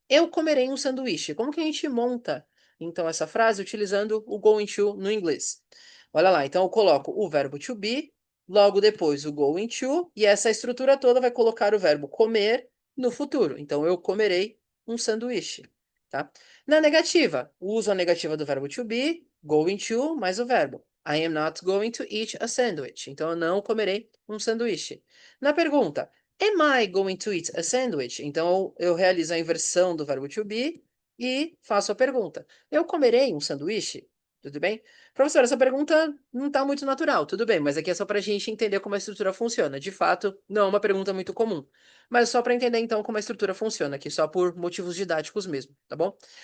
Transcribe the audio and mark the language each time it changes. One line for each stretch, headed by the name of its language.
Portuguese: Eu comerei um sanduíche. Como que a gente monta, então, essa frase utilizando o going to no inglês? Olha lá. Então, eu coloco o verbo to be, logo depois o going to, e essa estrutura toda vai colocar o verbo comer no futuro. Então, eu comerei um sanduíche, tá? Na negativa, uso a negativa do verbo to be, going to, mais o verbo.
English: I am not going to eat a sandwich.
Portuguese: Então, eu não comerei um sanduíche. Na pergunta,
English: Am I going to eat a sandwich?
Portuguese: Então, eu realizo a inversão do verbo to be e faço a pergunta. Eu comerei um sanduíche? Tudo bem? Professor, essa pergunta não está muito natural, tudo bem, mas aqui é só para a gente entender como a estrutura funciona. De fato, não é uma pergunta muito comum, mas só para entender então como a estrutura funciona aqui, só por motivos didáticos mesmo, tá bom?